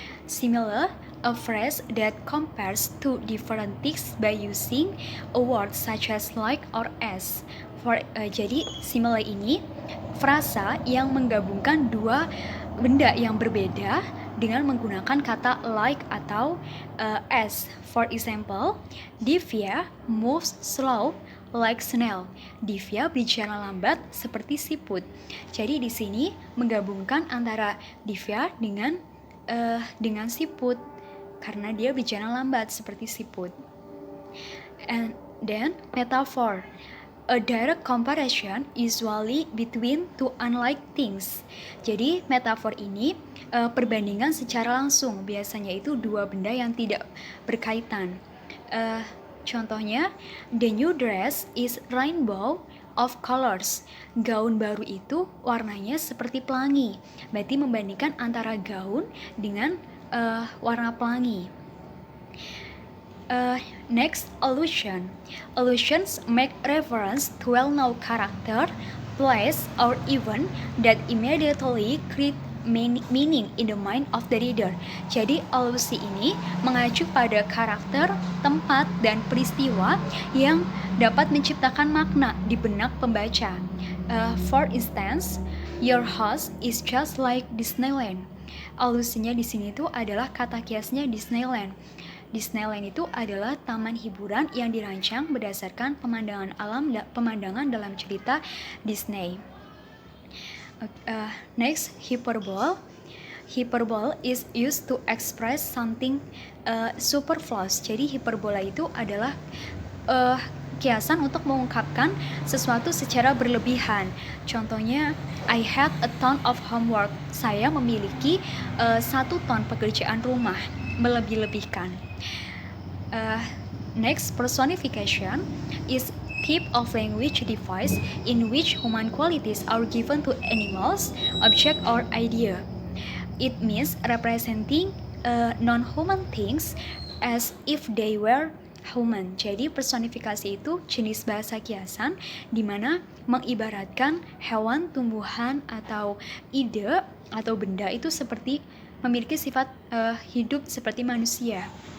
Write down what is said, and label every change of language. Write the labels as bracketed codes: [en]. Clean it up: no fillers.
[en] Simile, a phrase that compares two different things by using a word such as like or as. [id] Jadi simile ini frasa yang menggabungkan dua benda yang berbeda dengan menggunakan kata like atau as. [en] For example, Divya moves slow like snail. [id] Divya berjalan lambat seperti siput. Jadi di sini menggabungkan antara Divya dengan siput karena dia berjalan lambat seperti siput. [en] And then metaphor. A direct comparison usually between two unlike things. [id] Jadi metafor ini perbandingan secara langsung, biasanya itu dua benda yang tidak berkaitan. [en] Contohnya, the new dress is rainbow of colors. [id] Gaun baru itu warnanya seperti pelangi. Berarti membandingkan antara gaun dengan warna pelangi. [en] Next, allusion. Allusions make reference to well-known character, place, or event that immediately create meaning in the mind of the reader. [id] Jadi alusi ini mengacu pada karakter, tempat, dan peristiwa yang dapat menciptakan makna di benak pembaca. [en] For instance, your house is just like Disneyland. [id] Alusinya di sini tuh adalah kata kiasnya Disneyland. Disneyland itu adalah taman hiburan yang dirancang berdasarkan pemandangan dalam cerita Disney. [en] Next, hyperbole. Hyperbole is used to express something superfluous. [id] Jadi hiperbola itu adalah kiasan untuk mengungkapkan sesuatu secara berlebihan. [en] Contohnya, I had a ton of homework. [id] Saya memiliki 1 ton pekerjaan rumah. Melebih-lebihkan. [en] Next, personification is type of language device in which human qualities are given to animals, object, or idea. It means representing non-human things as if they were human. [id] Jadi personifikasi itu jenis bahasa kiasan di mana mengibaratkan hewan, tumbuhan, atau ide atau benda itu seperti memiliki sifat hidup seperti manusia.